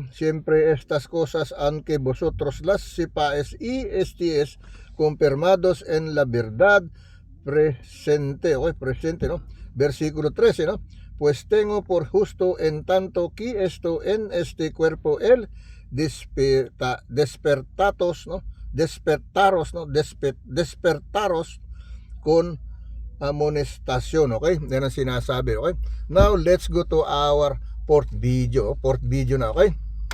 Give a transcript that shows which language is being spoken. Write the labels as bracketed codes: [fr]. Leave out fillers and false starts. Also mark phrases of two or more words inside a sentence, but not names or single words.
[es] Siempre estas cosas, aunque vosotros las sepáis y estéis confirmados en la verdad presente, ¿no? Versículo 13, ¿no? Pues tengo por justo en tanto que esto en este cuerpo el despertaros con amonestación, okay? [tl] Yan ang sinasabi, okay? [en] Now, let's go to our fourth video [tl] na, okay?